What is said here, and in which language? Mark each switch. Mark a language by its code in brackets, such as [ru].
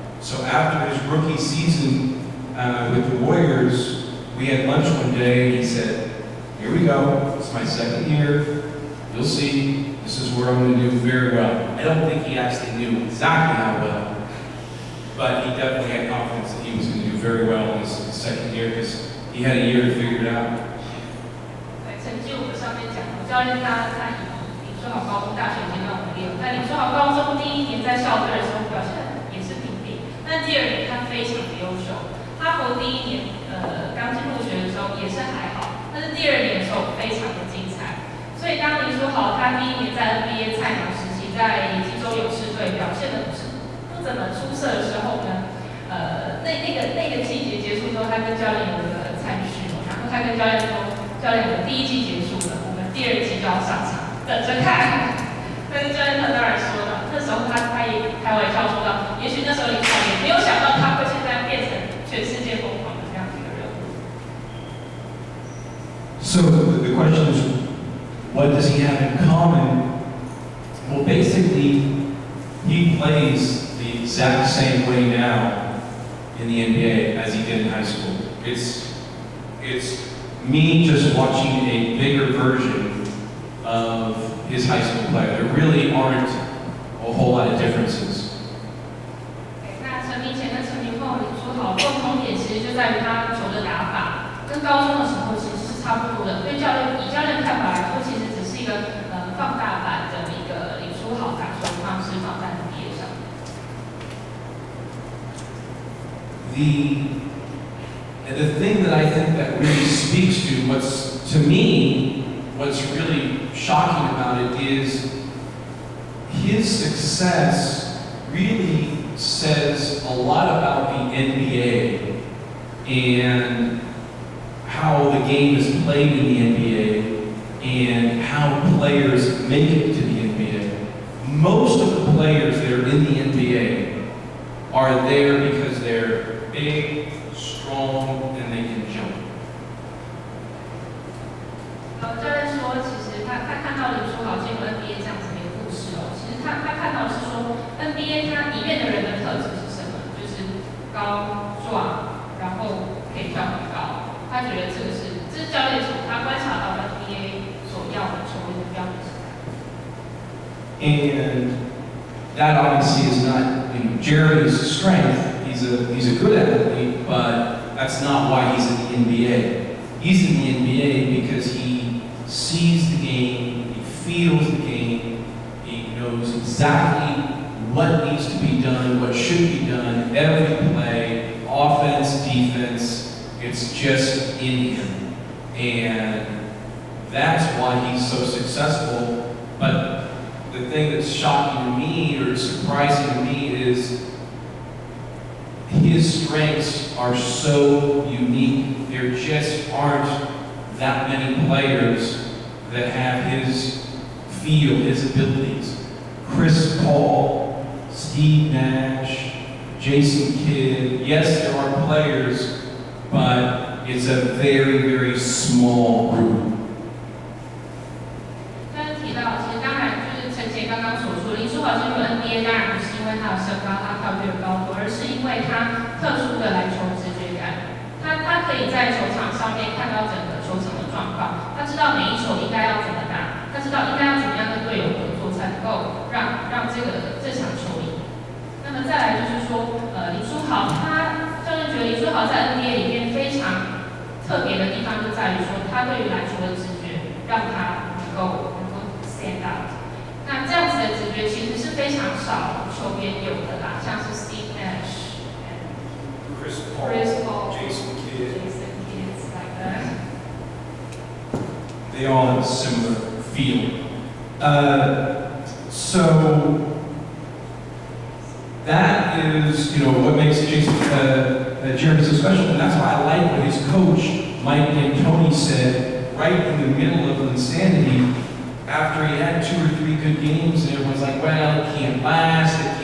[en] So after his rookie season with the Warriors, we had lunch one day, and he said, "Here we go, it's my second year, you'll see, this is where I'm going to do very well." I don't think he actually knew exactly how well, but he definitely had confidence that he was going to do very well in his second year because he had a year to figure it out. [zh] 在成绩我们上面讲，教练他以林书豪高中、大学阶段为例，在林书豪高中第一年在校队的时候表现也是平平，但第二年他非常的优秀。哈佛第一年刚进入学的时候也是还好，但是第二年的时候非常的精彩。所以当林书豪他第一年在 NBA 菜鸟时期，在济州勇士队表现的不怎么出色的时候呢，那个季节结束之后，他跟教练有一个参叙，然后他跟教练说，教练，我们第一季结束了，我们第二季就要上场，等着看。但是教练他当然说了，那时候他也开玩笑说到，也许那时候林书豪也没有想到他会现在变成全世界疯狂的这样一个人物。 [en] So the question is, what does he have in common? Well, basically, he plays the exact same way now in the NBA as he did in high school. It's me just watching a bigger version of his high school play. There really aren't a whole lot of differences. [zh] 那成名前跟成名后，林书豪共同点其实就在于他球的打法，跟高中的时候其实是差不多的。以教练看法来说，其实只是一个放大版的一个林书豪打球方式放在 NBA 上。 [en] The thing that I think that really speaks to me, what's really shocking about it is his success really says a lot about the NBA and how the game is played in the NBA and how players make it to the NBA. Most of the players that are in the NBA are there because they're big, strong, and they can jump. [zh] 教练说，其实他看到林书豪进入 NBA 这样子的一个故事哦，其实他看到的是说 NBA 它里面的人的特质是什么，就是高壮，然后可以跳很高。他觉得这是教练从他观察到 NBA 所要的球员的标准。 [en] And that obviously is not Jeremy's strength. He's a good athlete, but that's not why he's in the NBA. He's in the NBA because he sees the game, he feels the game, he knows exactly what needs to be done, what should be done, every play, offense, defense, it's just in him. And that's why he's so successful. But the thing that's shocking to me or surprising to me is his strengths are so unique. There just aren't that many players that have his feel, his abilities. Chris Paul, Steve Nash, Jason Kidd. Yes, there are players, but it's a very, very small group. [zh] 刚刚提到，其实当然就是陈杰刚刚所说，林书豪进入 NBA 当然不是因为他的身高、他跳跃的高度，而是因为他特殊的篮球直觉感。他可以在球场上面看到整个球场的状况，他知道每一球应该要怎么打，他知道应该要怎么样跟队友合作才能够让这场球赢。那么再来就是说，林书豪教练觉得林书豪在 NBA 里面非常特别的地方就在于说，他对于篮球的直觉让他能够 stand out。那这样子的直觉其实是非常少球员有的啦，像是 Steve Nash、Chris Paul、 [en] Jason Kidd. like that. They all have a similar feel. So that is, what makes Jeremy so special, and that's why I like what his coach, Mike D'Antoni, said right in the middle of insanity, after he had 2 or 3 good games, and everyone's like, well, it can't last.